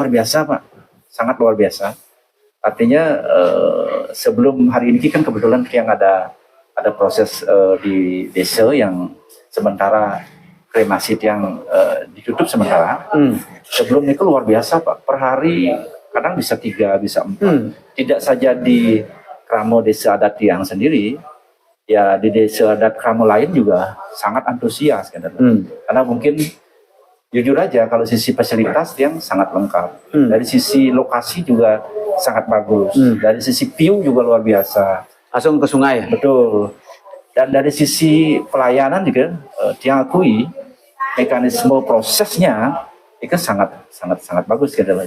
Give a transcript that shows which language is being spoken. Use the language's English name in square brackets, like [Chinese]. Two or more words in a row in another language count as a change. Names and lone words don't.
[Indonesian] Luar biasa Pak, sangat luar biasa. Artinya sebelum hari ini kan kebetulan yang ada proses di desa yang sementara kremasi yang ditutup sementara. Sebelum itu luar biasa Pak, per hari kadang bisa 3, bisa 4. Tidak saja di Kramo Desa Adat Tiang sendiri, ya di desa adat Kramo lain juga sangat antusias kan. Karena mungkin jujur aja kalau sisi fasilitas yang sangat lengkap, dari sisi lokasi juga sangat bagus, dari sisi view juga luar biasa. Langsung ke sungai ya? Betul. Dan dari sisi pelayanan juga Tiang akui mekanisme prosesnya itu sangat bagus gitu loh.